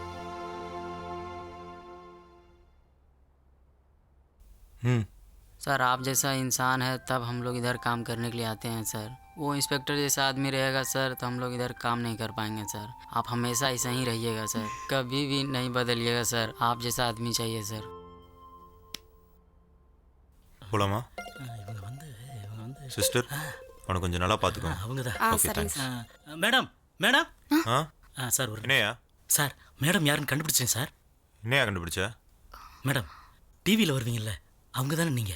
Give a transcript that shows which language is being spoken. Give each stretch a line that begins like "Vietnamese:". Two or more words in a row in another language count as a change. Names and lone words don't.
Hindi: सर आप जैसा इंसान है तब हम लोग इधर काम करने के लिए आते हैं सर. वो इंस्पेक्टर जैसा आदमी रहेगा सर तो हम लोग इधर काम नहीं कर पाएंगे सर. आप हमेशा ऐसा ही रहिएगा सर, कभी भी नहीं बदलिएगा सर. आप जैसा आदमी चाहिए सर.
Tamil: போலாமா? சிஸ்டர் அவனை கொஞ்சம் நல்லா பார்த்துக்கோ. அவங்க தான்.
English: okay thanks.
Tamil: மேடம் மேடம். சார் ஒரு என்னையா? சார் மேடம் யாருன்னு கண்டுபிடிச்சேன் சார். என்னையா கண்டுபிடிச்ச? மேடம் டிவியில் வருவீங்கல்ல, அவங்க தானே நீங்கள்?